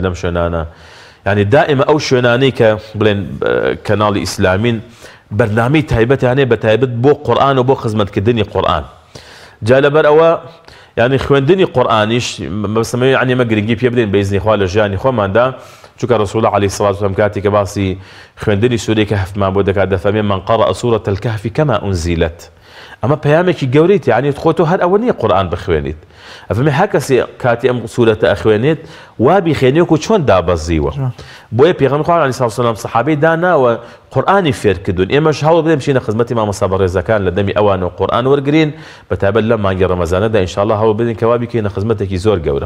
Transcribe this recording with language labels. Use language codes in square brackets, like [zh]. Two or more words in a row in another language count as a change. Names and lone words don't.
[ckb] لەم شوێنانە یعنی دائما ئەو شوێنانەی کە بڵێن کەناڵی ئیسلامین بەرنامەی تایبەتیانەیە بە تایبەت بۆ قورآن و بۆ خزمەتکردنی قورآن جا لەبەر ئەوە يعني خوێندنی قورآنیش بەسەمەوێ یعنی ئمە گرنگی پێ بدەین بە ئیزنی خوا لە ژیانی خۆماندا چونکە [ar] ڕسوول الله عەلەیهی سەڵات وسەلام [ckb] کاتی کە باسی خوێندنی سوورەی کەهفمان بۆ دەکات دەفەرمێ [ar] من قرأ سورة الكهف كما أنزلت [ckb] ئەمە پەیامێکی گەورەیە یعنی خۆ تۆ هەر ئەوە نییە قورآن بخوێنیت ئەفەرمێ هەر کەسێ کاتی ئەم سوورەتە ئەخوێنێت وا بیخوێنێ وەکو چۆن دابەزیوە بۆیە پێغەمبەر خوا [ar] عەلەیهی سەڵات وسەلام [ckb] سەحابەی داناوە قورآنی فێرکردوون ئێمەش هەوڵ بدەین بچینە خزمەتی مامۆستا بەڕێزەکان لە دەمی ئەوانەوە قورآن وەرگرین بەتایبەت لەم مانگی ڕەمەزانەدا ئینشاءالله هەوڵ بدەین کە وا بیکەینە خزمەتێکی زۆر گەورە